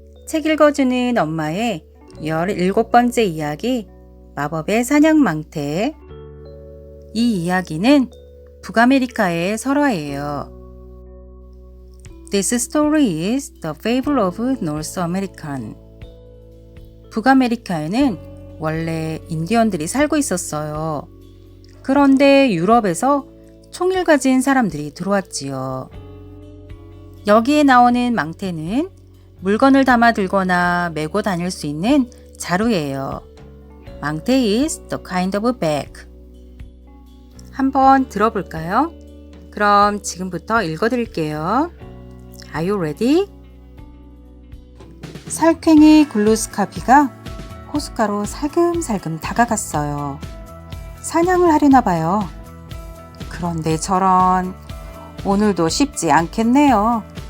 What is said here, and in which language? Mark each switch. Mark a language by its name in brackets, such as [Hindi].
[Korean] 책 읽어주는 엄마의 17번째 이야기 마법의 사냥망태. 이 이야기는 북아메리카의 설화예요. [English] This story is the fable of North American. [Korean] 북아메리카에는 원래 인디언들이 살고 있었어요. 그런데 유럽에서 총을 가진 사람들이 들어왔지요. 여기에 나오는 망태는 물건을 담아 들거나 메고 다닐 수 있는 자루예요. [English] 망태 is the kind of bag. [Korean] 한번 들어볼까요? 그럼 지금부터 읽어드릴게요. [English] Are you ready? [Korean] 살쾡이 글루스카피가 호숫가로 살금살금 다가갔어요. 사냥을 하려나 봐요. 그런데 저런, 오늘도 쉽지 않겠네요.